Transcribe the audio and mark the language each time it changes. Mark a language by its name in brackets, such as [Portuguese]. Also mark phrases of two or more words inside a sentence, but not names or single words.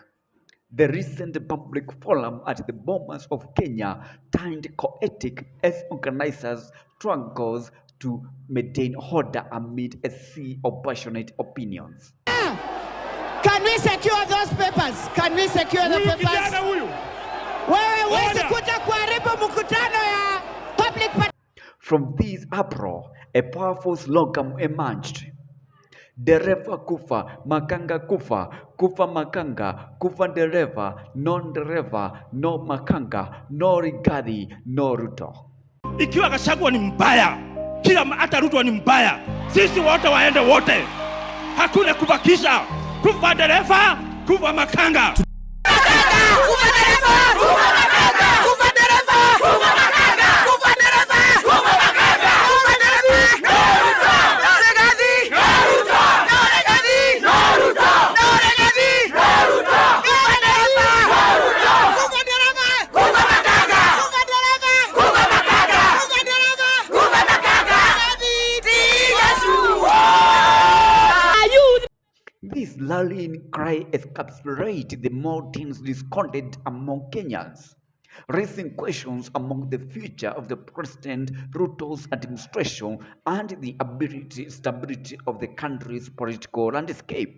[English] The recent public forum at the Bomas of Kenya turned chaotic as organizers struggles to maintain order amid a sea of passionate opinions. Can we secure those papers? Can we secure the papers? [Swahili] Wewe huwezi kuja kuharibu mkutano ya public. [English] From this uproar, a powerful slogan emerged. [Swahili] Dereva kufa, makanga kufa, kufa makanga, kufa dereva, non-dereva, [English] no makanga, no Rigathi, no Ruto. [Swahili] Ikiwa Gachagua ni mbaya, kila hata Ruto ni mbaya, sisi wote waende wote. Hakuna kubakisha, kufa dereva, kufa makanga. Kufa dereva, kufa makanga, kufa dereva, kufa makanga, kufa dereva, kufa makanga, kufa dereva, [English] no Ruto, no Rigathi, no Ruto, no Rigathi, no Ruto, no Rigathi, no Ruto, [Swahili] kufa dereva, no Ruto, kufa dereva, kufa makanga, kufa dereva, kufa makanga, kufa dereva, kufa makanga, [English] This rallying cry encapsulates the more tense discontent among Kenyans, raising questions among the future of the President Ruto's administration and the stability of the country's political landscape.